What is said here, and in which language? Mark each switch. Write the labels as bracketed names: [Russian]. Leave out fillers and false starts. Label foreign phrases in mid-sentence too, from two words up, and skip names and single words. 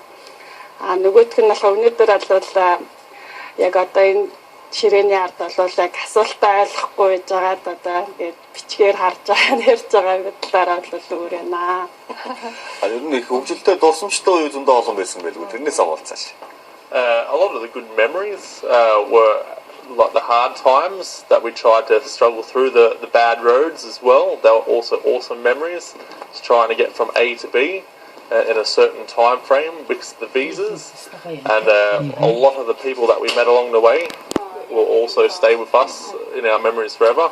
[Mongolian] Нөгөөх нь болохоор өнөөдөр бол яг одоо энэ ширээний ард бол яг асуултаа ойлгохгүй байж байгаад одоо ингээд бичгээр харж байгаа ярьж байгаа талаараа бол өөр байна. Ер нь их хөгжилтэй дурсамжтай үе зөндөө олон байсан байлгүй тэрнээс авалцааш. [English] A lot of the good memories were like the hard times that we tried to struggle through, the bad roads as well. They were also awesome memories. Just trying to get from A to B in a certain time frame because of the visas, and a lot of the people that we met along the way will also stay with us in our memories forever.